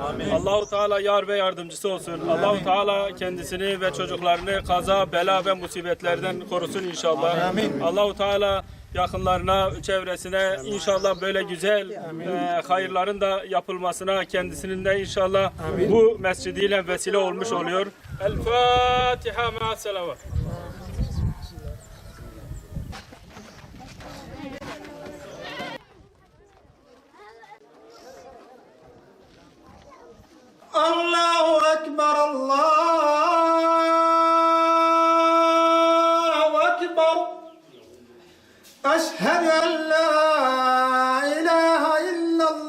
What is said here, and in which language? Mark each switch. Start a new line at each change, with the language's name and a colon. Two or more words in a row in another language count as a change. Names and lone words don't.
Turkish: Allahu Teala yar ve yardımcısı olsun. Allahu Teala kendisini ve çocuklarını kaza, bela ve musibetlerden korusun inşallah. Allahu Teala yakınlarına, çevresine inşallah böyle güzel hayırların da yapılmasına kendisinin de inşallah bu mescidiyle vesile olmuş oluyor.
Arabic: الفاتحة مع الصلوات. الله أكبر الله أكبر أشهد أن لا إله إلا